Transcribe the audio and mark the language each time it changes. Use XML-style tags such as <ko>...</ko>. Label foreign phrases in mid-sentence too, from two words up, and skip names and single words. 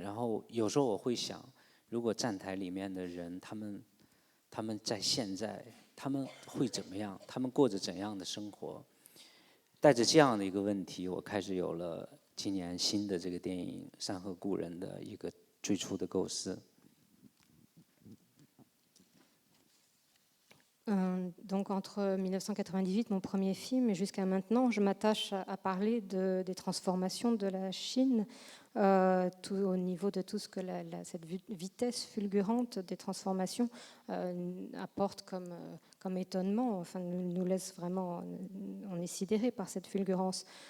<zh>然后有时候我会想，如果站台里面的人他们在现在他们会怎么样？他们过着怎样的生活？带着这样的一个问题，我开始有了今年新的这个电影《山河故人》的一个最初的构思。</zh> <fr>Donc entre 1998, mon premier film, et jusqu'à maintenant, je m'attache à parler des transformations de la Chine, au niveau de tout ce que cette vitesse fulgurante des transformations apporte comme étonnement, enfin nous laisse vraiment, on est sidéré par cette fulgurance.</fr>